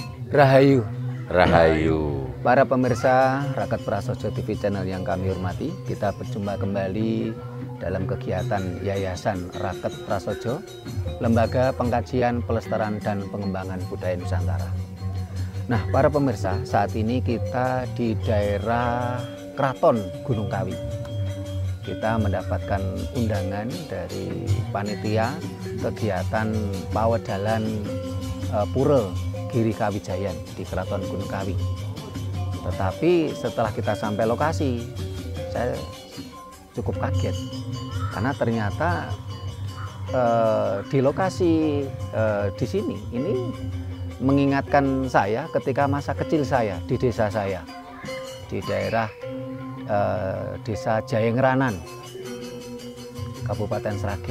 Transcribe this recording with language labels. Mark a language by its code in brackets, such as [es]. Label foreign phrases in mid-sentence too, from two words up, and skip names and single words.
[id] Rahayu. Rahayu. Para pemirsa Raket Prasojo TV channel yang kami hormati, kita berjumpa kembali dalam kegiatan Yayasan Raket Prasojo, Lembaga Pengkajian, Pelestarian dan Pengembangan Budaya Nusantara. Nah, para pemirsa, saat ini kita di daerah Kraton Gunung Kawi. Kita mendapatkan undangan dari panitia kegiatan Pawedalan Pura Giri Kawijayan di Kraton Gunung Kawi. Tetapi setelah kita sampai lokasi, saya cukup kaget karena ternyata di lokasi di sini ini mengingatkan saya ketika masa kecil saya di desa saya, di daerah Desa Jayengranan, Kabupaten Sragen.